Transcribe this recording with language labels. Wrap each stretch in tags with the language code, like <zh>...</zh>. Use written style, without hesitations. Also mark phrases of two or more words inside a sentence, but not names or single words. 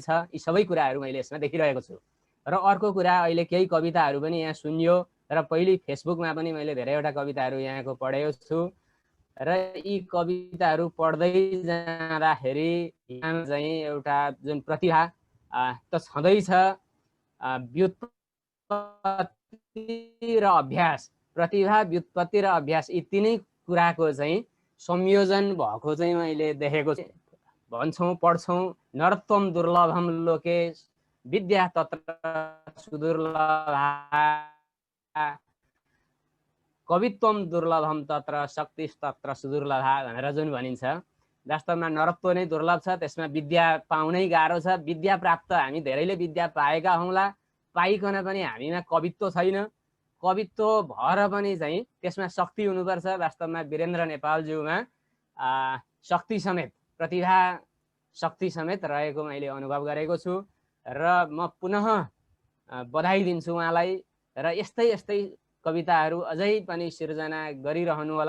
<ne>यी सबै कुराहरू मैले यसमा देखिरहेको छु। र अर्को कुरा अहिले केही कविताहरू पनि यहाँ सुनियो र पहिले फेसबुकमा पनि मैले धेरैवटा कविताहरू यहाँको पढेको छु र यी कविताहरू पढ्दै जाँदाखेरि यहाँ चाहिँ एउटा जुन प्रतिभा त छँदैछ, व्युत्पत्ति र अभ्यास, प्रतिभा व्युत्पत्ति र अभ्यास यी तिनै कुराको चाहिँ संयोजन भएको चाहिँ मैले देखेको छु। भन्छौँ पढ्छौँ</ne> <sa>नरत्वम दुर्लभम लोके विद्या तत्र सुदुर्लभा कवित्वम दुर्लभम तत्र शक्ति तत्र सुदुर्लभा</sa> <ne>भनेर जुन भनिन्छ, वास्तवमा नरत्व नै दुर्लभ छ, त्यसमा विद्या पाउनै गाह्रो छ। विद्या प्राप्त हामी धेरैले विद्या पाएका हौँला, पाइकन पनि हामीमा कवित्व छैन, कवित्व भएर पनि चाहिँ त्यसमा शक्ति हुनुपर्छ। वास्तवमा वीरेन्द्र नेपालज्यूमा शक्ति समेत, प्रतिभा शक्ति समेत रहेको मैले अनुभव गरेको छु र म पुनः बधाई दिन्छु उहाँलाई र यस्तै यस्तै कविताहरू अझै पनि सिर्जना गरिरहनुहोला।</ne>